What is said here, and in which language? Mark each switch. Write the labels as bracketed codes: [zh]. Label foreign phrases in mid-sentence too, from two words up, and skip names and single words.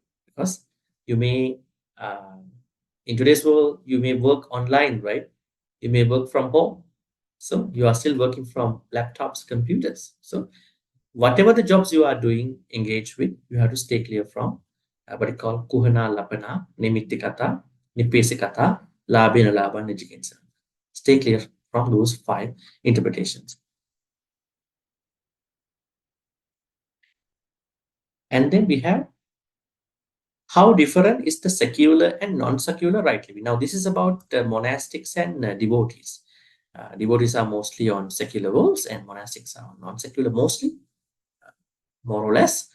[en] Because you may, in today's world, you may work online, right? You may work from home. So you are still working from laptops, computers. So whatever the jobs you are doing, engage with, you have to stay clear from what you call [pi] kuhana lapana, nimittikata, nipesikata, labena laba, nijikinsa. [en] Stay clear from those five interpretations. And then we have how different is the secular and non-secular right living. Now, this is about monastics and devotees. Devotees are mostly on secular roles and monastics are on non-secular mostly, more or less.